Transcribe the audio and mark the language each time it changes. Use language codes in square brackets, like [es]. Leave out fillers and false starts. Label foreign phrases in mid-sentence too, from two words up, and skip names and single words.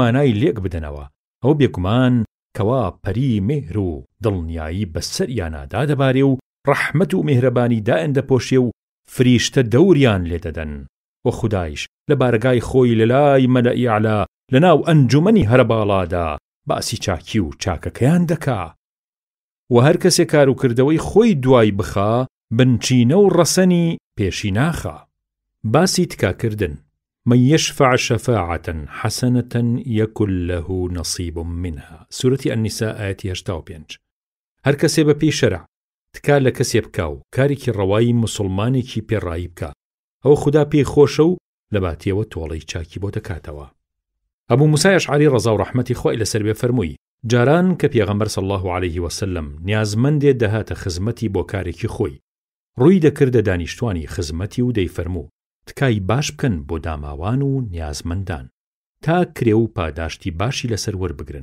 [ckb] مانای لێک بدەنەوە ئەو بێگومان کەوا پەری مێهر و دڵنیایی بەسەریانەدا دەبارێ و ڕەحمەت و میهرەبانی دائم دەپۆشێ و فریشتە دەوریان لێ دەدەن و خودایش لە بارگای خۆی لەلای مەلەئی ئەعلا لەناو ئەنجومەنی هەرە باڵادا باسی چاکی و چاکەکەیان دەکا و هەر کەسێ کار و کردەوەی خۆی دوای بخا بنچینە و ڕەسەنی پێشی ناخا. باسی تکاکردن [ar] من يشفع شفاعة حسنة يكن له نصيب منها سورة النساء آية 85. [ckb] هەر کەسێ بە پێی شەرع تکا لە کەسێ بکا و کارێکی ڕەوایی موسڵمانێکی پێڕایی بکە ئەو خوددا پێی خۆشە و لە باتیەوە تۆڵەی چاکی بۆ دەکاتەوە. ئەبوو موسای ئەشعەری ڕەزا و ڕەحمەتی خوای لەسەر بێ فەرمووی جاران کە پێغەمبەر [ar] صلی الله علیه وسلم [ckb] نیازمەندێ دەهاتە خزمەتی بۆ کارێکی خۆی ڕووی دەکردە دانیشتوانی خزمەتی و دەیفەرموو تکای باش بکەن بۆ داماوان و نیازمەندان تا کرێ و پاداشتی باشی لەسەر وەربگرن.